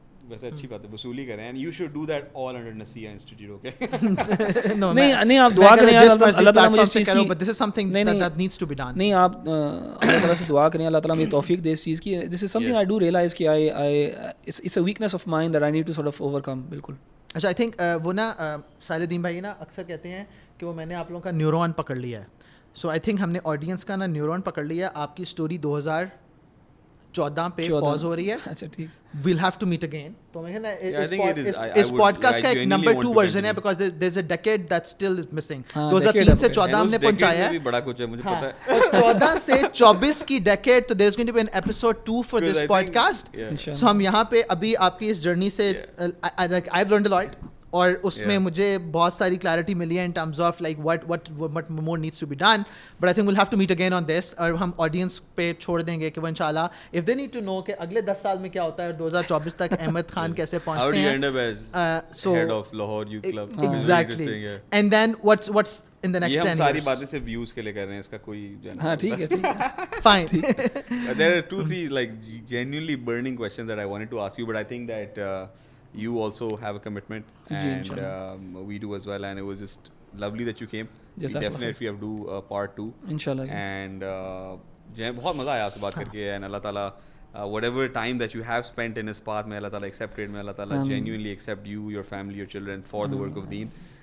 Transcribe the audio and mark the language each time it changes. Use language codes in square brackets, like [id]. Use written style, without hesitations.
[ur] ویسے اچھی بات ہے, وصولی کریں, [en] and you should do that all under Nasiya Institute, okay? [ur] نہیں آپ دعا کریں اللہ تعالیٰ مجھے اس چیز کی, [en] but this is something that needs to be done. [ur] نہیں آپ اللہ تعالیٰ سے دعا کریں اللہ تعالیٰ مجھے توفیق دے اس چیز کی. [en] this is something I do realize کہ it's a weakness of mine that I need to sort of overcome. [ur] بالکل. اچھا, آئی تھنک وہ نا ساحل الدین بھائی نا اکثر کہتے ہیں کہ وہ میں نے آپ لوگوں کا نیورون پکڑ لیا ہے. سو آئی تھنک ہم نے آڈینس کا نا نیورون پکڑ لیا ہے. آپ کی اسٹوری 2014 پہ پاز ہو رہی ہے. اچھا ٹھیک, [en] we'll have to meet again. [ur] تو میں نا اس پوڈکاسٹ کا ایک نمبر 2 ورژن ہے [en] because there's a decade that still is missing. [ur] 2003 سے 14 ہم نے پہنچایا ہے, بڑا کچھ ہے مجھے پتا ہے, اور 14 سے 24 کی ڈیکیڈ, تو there's going to be an episode 2 for this podcast. So ہم یہاں پہ ابھی آپ کی اس جرنی سے [en] I've learned a lot, [ur] اور اس میں مجھے بہت ساری کلیئرٹی ملی ہے in terms of like what more needs to be done. [en] But I think we'll have to meet again on this, [ur] اور ہم آڈینس پہ چھوڑ دیں گے کہ وہ انشاءاللہ if they need to know کہ اگلے 10 سال میں کیا ہوتا ہے, 2024 تک احمد خان کیسے پہنچتے ہیں. [en] How do you end up as head of Lahore Youth Club? Exactly. And then what's in the next 10 years? [ur] یہ ہم ساری باتیں صرف views کے لیے کر رہے ہیں, اس کا کوئی ہاں ٹھیک ہے [en] fine. There are 2-3 like genuinely burning questions that I wanted to ask you, but I think that you also have a commitment, and we do as well, and it was just lovely that you came. We definitely have to do part 2 inshallah, and [ur] بہت مزہ آیا آپ سے بات کر کے, [en] and اللہ تعالیٰ whatever time that you have spent in his path, may Allah Ta'ala accept it, may Allah Ta'ala genuinely accept you, your family, your children for the work of deen.